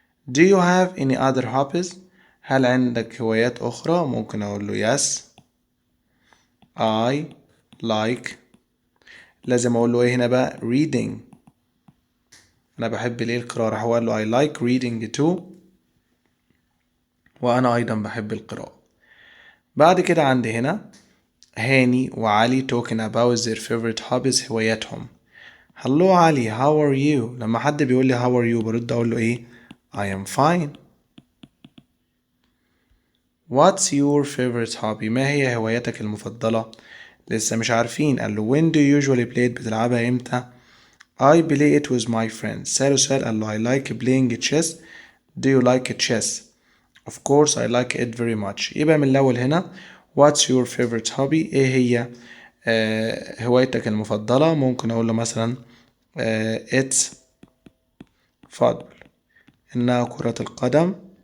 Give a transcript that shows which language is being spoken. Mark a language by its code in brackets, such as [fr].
[en] Do you have any other hobbies؟ [ar] هل عندك هوايات أخرى؟ ممكن أقول له [en] yes I like، [ar] لازم أقول له إيه هنا بقى؟ reading، أنا بحب ليه القراءة، راح أقول له [en] I like reading too، [ar] وأنا أيضا بحب القراءة. بعد كده عندي هنا هاني وعلي [en] talking about their favorite hobbies، [ar] هواياتهم. [en] Hello علي how are you؟ [ar] لما حد بيقول لي [en] how are you [ar] برد أقول له إيه؟ [en] I am fine. What's your favorite hobby؟ [ar] ما هي هوايتك المفضلة؟ لسه مش عارفين. قال له [en] when do you usually play it؟ [ar] بتلعبها امتى؟ [en] I play it with my friends. [ar] سأله سؤال قال له [en] I like playing chess. Do you like chess؟ Of course I like it very much. [ar] يبقى من الأول هنا [en] What's your favorite hobby؟ [ar] ايه هي هوايتك المفضلة؟ ممكن أقول له مثلا [en] it's football، [ar] إنها كرة القدم.